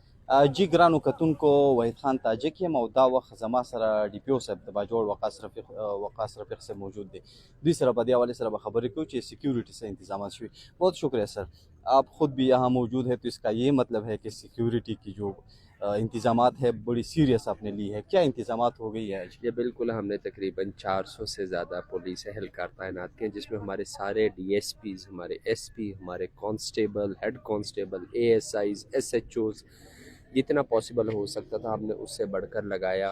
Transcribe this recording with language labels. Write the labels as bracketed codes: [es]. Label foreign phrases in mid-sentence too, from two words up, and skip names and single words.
[ps] جی ګرانو کتونکو وحید خان تاجک یم او دا وخت زما سره ډي پي او صاحب د باجوړ وقاص رفیق صاحب موجود دی. دوی سره په دې حوالے سره به خبرې کوو چې [ur] سیکیورٹی سے [ps] انتظامات شوي. [ur] بہت شکریہ سر. آپ خود بھی یہاں موجود ہے تو اس کا یہ مطلب ہے کہ سیکیورٹی کی جو انتظامات ہے بڑی سیریس آپ نے لی ہے. کیا انتظامات ہو گئی ہے آج؟ یہ بالکل ہم نے تقریباً 400 سے زیادہ پولیس اہلکار تعینات کیے ہیں، جس میں ہمارے سارے ڈی ایس پیز، ہمارے ایس پی، ہمارے کانسٹیبل، ہیڈ کانسٹیبل، اے ایس آئیز، ایس ایچ اوز، جتنا پاسبل ہو سکتا تھا ہم نے اس سے بڑھ کر لگایا.